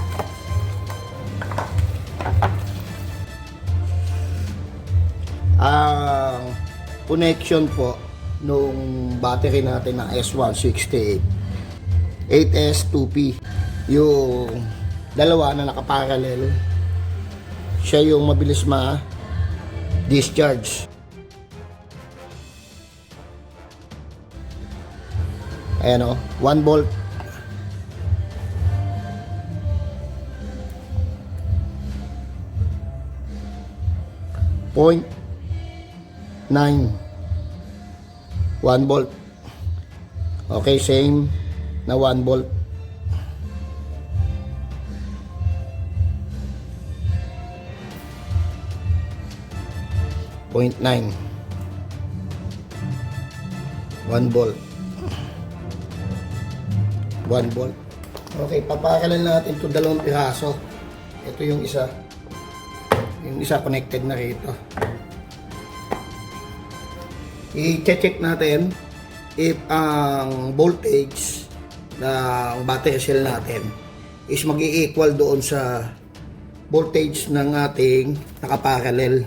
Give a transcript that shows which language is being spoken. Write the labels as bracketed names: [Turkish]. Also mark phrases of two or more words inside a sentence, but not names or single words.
[Filipino] Ang connection po nung battery natin ng S168 8S2P, yung dalawa na nakaparallel, siya yung mabilis ma-discharge. Ayan 1 volt. .9 1 volt. Okay, same na 1 volt. .9 1 volt. 1 volt. Okay, papakalan natin ito 2 piraso. Ito yung isa. Yung isa connected na rito. I-check natin if ang voltage ng [English] battery cell [Filipino] natin is mag-i-equal doon sa voltage ng ating nakaparallel.